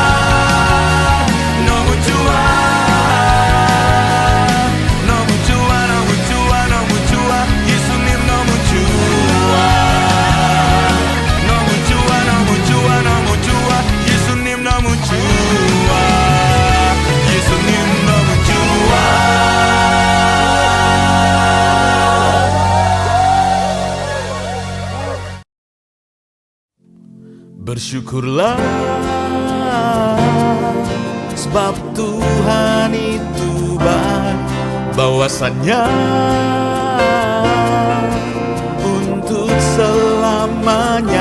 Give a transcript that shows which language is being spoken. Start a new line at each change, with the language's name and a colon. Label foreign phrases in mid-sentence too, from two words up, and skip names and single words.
Korean: 너무 좋아 너무 좋아 너무 좋아 너무 좋아 예수님 너무 좋아 너무 좋아 너무 좋아 너무 좋아 예수님 너무 좋아 예수님 너무 좋아
Indonesian: Bersyukurlah sebab Tuhan itu baik bahwasannya untuk selamanya.